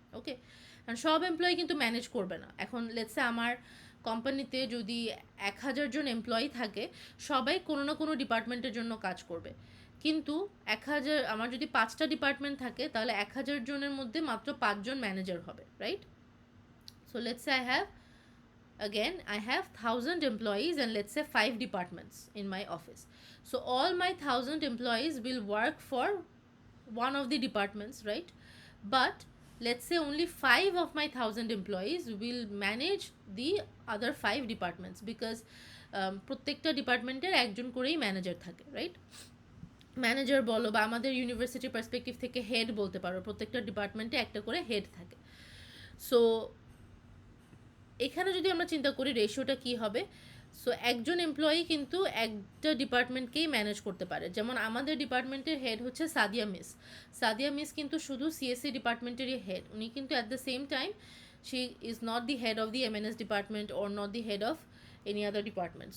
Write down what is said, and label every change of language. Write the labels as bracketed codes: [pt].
[bn] ওকে, কারণ সব এমপ্লয়ি কিন্তু ম্যানেজ করবে না। এখন লেটসে আমার কোম্পানিতে যদি 1000 জন এমপ্লয়ি থাকে, সবাই কোনো না কোনো ডিপার্টমেন্টের জন্য কাজ করবে, কিন্তু 1000, আমার যদি 5টা ডিপার্টমেন্ট থাকে, তাহলে 1000 জনের মধ্যে মাত্র 5 জন ম্যানেজার হবে, right. [en] So let's say I have 1000 employees and let's say 5 departments in my office. So all my 1000 employees will work for one of the departments, right? But let's say only 5 of my 1000 employees will manage the other 5 departments, because [bn] প্রত্যেকটা ডিপার্টমেন্টের একজন করেই manager থাকে, right. Manager বলো বা আমাদের ইউনিভার্সিটির perspective থেকে হেড বলতে পারো, প্রত্যেকটা ডিপার্টমেন্টে একটা করে হেড থাকে। সো এখানে যদি আমরা চিন্তা করি রেশিওটা কী হবে, সো একজন এমপ্লয়ি কিন্তু একটা ডিপার্টমেন্টকেই ম্যানেজ করতে পারে। যেমন আমাদের ডিপার্টমেন্টের হেড হচ্ছে সাদিয়া মিস কিন্তু শুধু সিএসসি ডিপার্টমেন্টেরই হেড, উনি কিন্তু [en] At the same time she is not the head of the MNS department or not the head of any other department.